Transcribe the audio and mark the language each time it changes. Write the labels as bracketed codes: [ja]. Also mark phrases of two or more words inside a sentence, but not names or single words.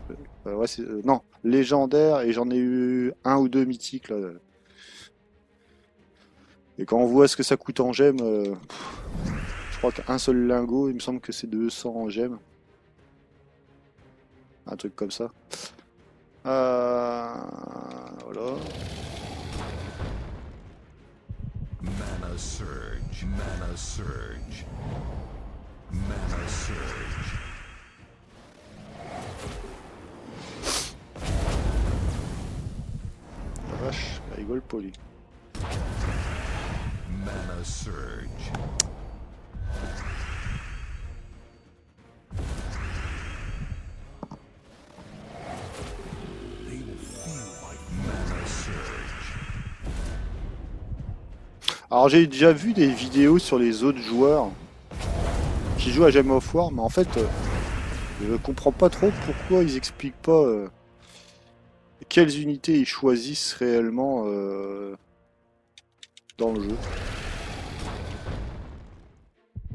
[fr] Non, légendaires, et j'en ai eu 1 ou 2 mythiques, là. Et quand on voit ce que ça coûte en gemmes, je crois qu'un seul lingot, il me semble que c'est 200 en gemmes. Un truc comme ça. Voilà. [en] Mana surge, mana surge, mana surge. [fr] La vache, il rigole pas lui. [en] Mana surge. They will feel like mana surge. [fr] Alors j'ai déjà vu des vidéos sur les autres joueurs qui jouent à Game of War, mais en fait, je comprends pas trop pourquoi ils expliquent pas quelles unités ils choisissent réellement dans le jeu.